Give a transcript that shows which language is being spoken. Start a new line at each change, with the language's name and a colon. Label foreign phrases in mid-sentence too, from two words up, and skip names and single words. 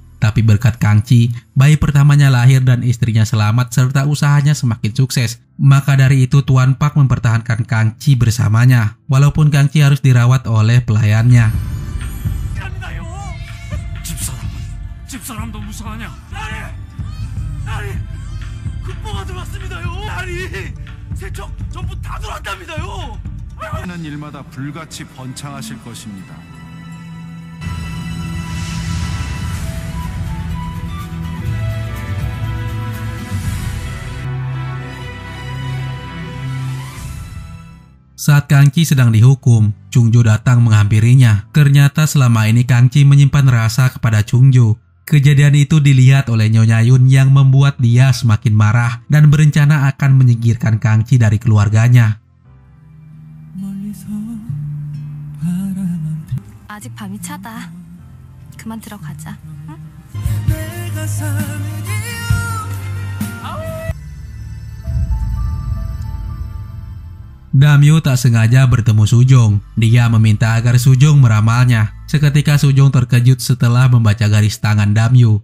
Indonesian: Tapi berkat Kang-chi, bayi pertamanya lahir dan istrinya selamat serta usahanya semakin sukses. Maka dari itu Tuan Pak mempertahankan Kang-chi bersamanya, walaupun Kang-chi harus dirawat oleh pelayannya.
Korean: 집사람도 무서워하냐? 나리! 급보가 들어왔습니다요. 나리! 세척 전부 다 들어왔답니다요. 하는 일마다 불같이 번창하실 것입니다.
Indonesian: Saat Kang-chi sedang dihukum, Chung-jo datang menghampirinya. Ternyata selama ini Kang-chi menyimpan rasa kepada Chung-jo. Kejadian itu dilihat oleh Nyonya Yun yang membuat dia semakin marah dan berencana akan menyingkirkan Kang Ci dari keluarganya.
Korean: 아직 밤이 차다. 그만 들어가자. 응?
Indonesian: Damyu tak sengaja bertemu Sujong. Dia meminta agar Sujong meramalnya. Seketika Sujong terkejut setelah membaca garis tangan Damyu.